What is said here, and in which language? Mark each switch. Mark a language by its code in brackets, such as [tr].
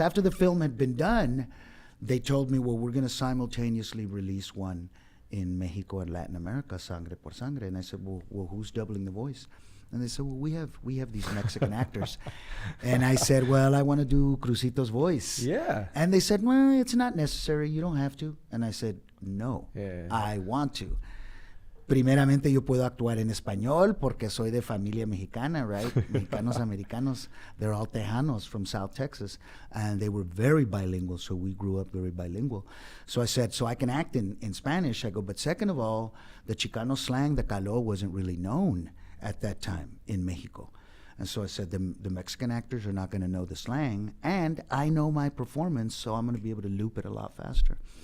[en] After the film had been done, they told me, well, we're going to simultaneously release one in Mexico and Latin America, Sangre por Sangre. And I said, well, who's doubling the voice? And they said, well, we have these Mexican actors. And I said, well, I want to do Crucito's voice. Yeah. And they said, well, it's not necessary. You don't have to. And I said, no, Yeah. I want to. [es] Primeramente, yo puedo actuar en español porque soy de familia mexicana, [en] right? [es] Mexicanos, americanos, [en] they're all Tejanos from South Texas. And they were very bilingual, so we grew up very bilingual. So I said, so I can act in Spanish. I go, but second of all, the Chicano slang, the calor, wasn't really known at that time in Mexico. And so I said, the Mexican actors are not going to know the slang, and I know my performance, so I'm going to be able to loop it a lot faster.